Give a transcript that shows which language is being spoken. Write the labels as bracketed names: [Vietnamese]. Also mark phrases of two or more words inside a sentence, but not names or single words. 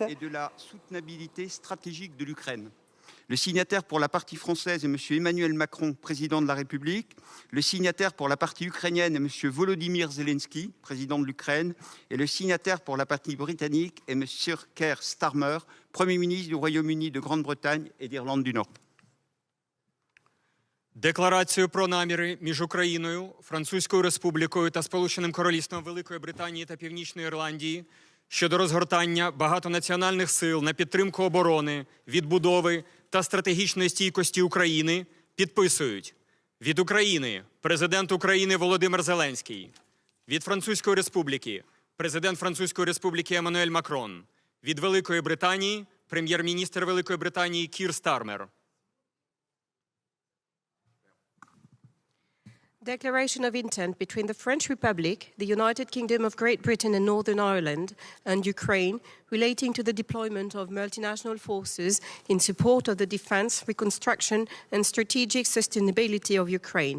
[French] Et de la soutenabilité stratégique de l'Ukraine. Le signataire pour la partie française est M. Emmanuel Macron, président de la République. Le signataire pour la partie ukrainienne est M. Volodymyr Zelensky, président de l'Ukraine. Et le signataire pour la partie britannique est M. Keir Starmer, Premier ministre du Royaume-Uni, de Grande-Bretagne et d'Irlande du Nord. [Ukrainian] Декларацію про наміри між Україною, Французькою Республікою та Сполученим Королівством Великої Британії та Північної Ірландії щодо розгортання багатонаціональних сил на підтримку оборони, відбудови та стратегічної стійкості України підписують від України президент України Володимир Зеленський, від Французької Республіки президент Французької Республіки Еммануель Макрон, від Великої Британії прем'єр-міністр Великої Британії Кір Стармер. [English] Declaration of intent between the French Republic, the United Kingdom of Great Britain and Northern Ireland, and Ukraine relating to the deployment of multinational forces in support of the defense, reconstruction, and strategic sustainability of Ukraine.